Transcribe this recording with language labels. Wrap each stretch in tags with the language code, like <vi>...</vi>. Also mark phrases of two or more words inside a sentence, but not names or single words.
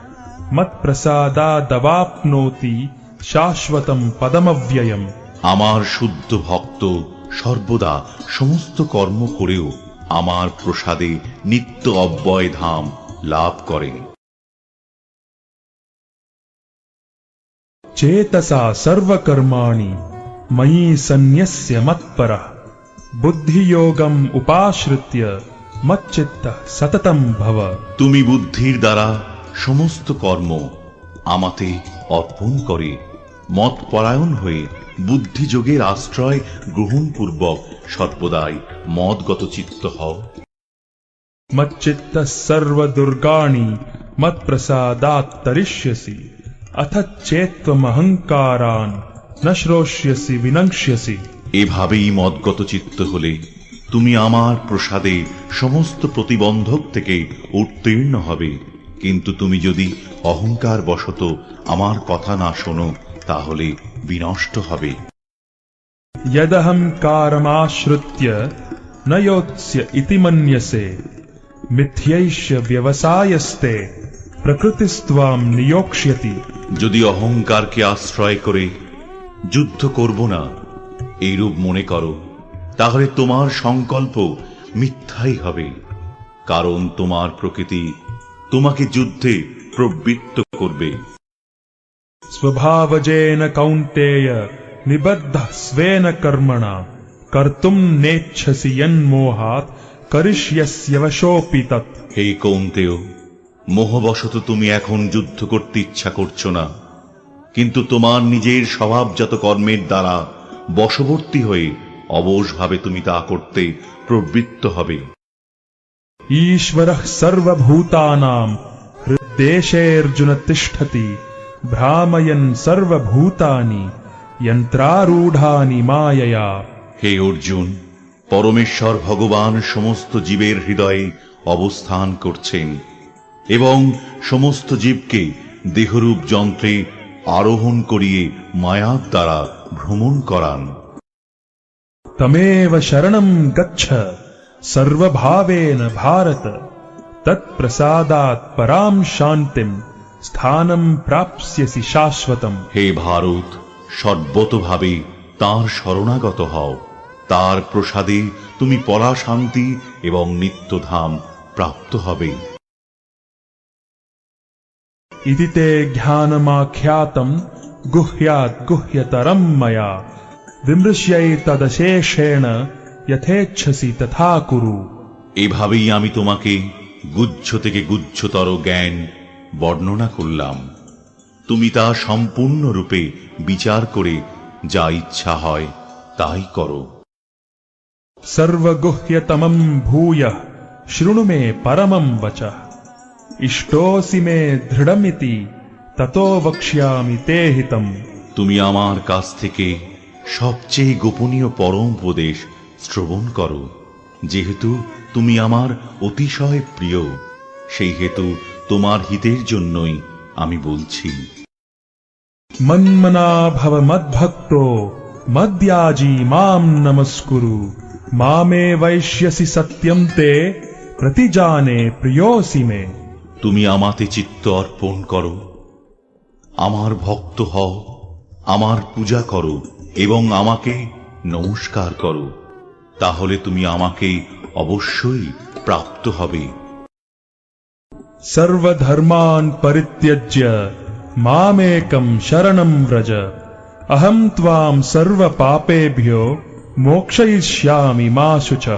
<sa>मत्प्रसादादवाप्नोति शाश्वतम् पदमव्ययम्।</sa> <bn>আমার শুদ্ধ ভক্ত সর্বদা সমস্ত কর্ম করেও আমার প্রসাদে নিত্য অব্যয় ধাম লাভ করেন।</bn> <sa>चेतसा सर्वकर्माणि मयि सन्न्यस्य मत्परः बुद्धियोगम् उपाश्रित्य मच्चित्तः सततम् भव।</sa> <bn>তুমি বুদ্ধির দ্বারা সমস্ত কর্ম আমাতে অর্পণ করে মত পরায়ণ হয়ে বুদ্ধিযোগের আশ্রয় গ্রহণ পূর্বক সর্বদাই মদগত চিত্ত হও।</bn> <sa>मच्चित्तः सर्वदुर्गाणि मत्प्रसादात् तरिष्यसि अथ चेत्त्वमहङ्कारान् न श्रोष्यसि विनङ्क्ष्यसि।</sa> <bn>এভাবেই মদগত চিত্ত হলে তুমি আমার প্রসাদে সমস্ত প্রতিবন্ধক থেকে উত্তীর্ণ হবে। কিন্তু তুমি যদি অহংকার বশত আমার কথা না শোনো তাহলে বিনষ্ট হবে।</bn> <sa>यदहङ्कारमाश्रित्य न योत्स्य इति मन्यसे मिथ्यैष व्यवसायस्ते प्रकृतिस्त्वां नियोक्ष्यति।</sa> <bn>যদি অহংকারকে আশ্রয় করে যুদ্ধ করব না এইরূপ মনে করো, তাহলে তোমার সংকল্প মিথ্যাই হবে, কারণ তোমার প্রকৃতি তোমাকে যুদ্ধে প্রবৃত্ত করবে।</bn> <sa>स्वभावजेन कौन्तेय निबद्धः स्वेन कर्मणा कर्तुम् नेच्छसि यन्मोहात् करिष्यस्य वशोऽपि तत्।</sa> <bn>হে কৌন্তেয়, মোহবশত তুমি এখন যুদ্ধ করতে ইচ্ছা করছো না, কিন্তু তোমার নিজের স্বভাবজাত কর্মের দ্বারা বশবর্তী হয়ে অবশভাবে তুমি তা করতে প্রবৃত্ত হবে।</bn> <sa>ईश्वरः सर्वभूतानाम् हृद्देशेऽर्जुन तिष्ठति भ्रामयन् सर्वभूतानि यन्त्रारूढानि मायया।</sa> <bn>হে অর্জুন, পরমেশ্বর ভগবান সমস্ত জীবের হৃদয়ে অবস্থান করছেন এবং সমস্ত জীবকে দেহরূপ যন্ত্রে আরোহণ করিয়ে মায়ার দ্বারা ভ্রমণ করান।</bn> <sa>तमेव शरणं गच्छ सर्वभावेन भारत तत्प्रसादात् परां शान्तिं स्थानं प्राप्स्यसि शाश्वतम्।</sa> <bn>হে ভারত, সর্বতভাবে তাঁর শরণাগত হও, তার প্রসাদে তুমি পরা শান্তি এবং নিত্যধাম প্রাপ্ত হবে।</bn> <sa>इति ते ज्ञानमाख्यातं गुह्यात् गुह्यतरं मया विमृश्यैतदशेषेण यथेच्छसि तथा कुरु।</sa> <bn>এভাবেই আমি তোমাকে গুচ্ছ থেকে গুচ্ছতর জ্ঞান বর্ণনা করলাম, তুমি তা সম্পূর্ণরূপে বিচার করে যা ইচ্ছা হয় তাই করো।</bn> <sa>सर्वगुह्यतमं भूयः शृणु मे परमं वचः इष्टोऽसि मे दृढमिति ततो वक्ष्यामि ते हितम्।</sa> <bn>তুমি আমার কাছ থেকে সবচেয়ে গোপনীয় পরম উপদেশ শ্রবণ করো, যেহেতু তুমি আমার অতিশয় প্রিয়, সেই হেতু তোমার হিতের জন্যই আমি বলছি।</bn> <sa>मन्मना भव मद्भक्तो मद्याजी मां नमस्कुरु मामे वैश्यसि सत्यं ते प्रतिजाने प्रियोऽसि मे।</sa> <bn>তুমি আমাতে চিত্ত অর্পণ করো, আমার ভক্ত হও, আমার পূজা করো এবং আমাকে নমস্কার করো, তাহলে তুমি আমাকে অবশ্যই প্রাপ্ত হবে।</bn> <sa>सर्वधर्मान् परित्यज्य मामेकं शरणं व्रज अहं त्वां सर्वपापेभ्यो मोक्षयिष्यामि मा शुचः।</sa>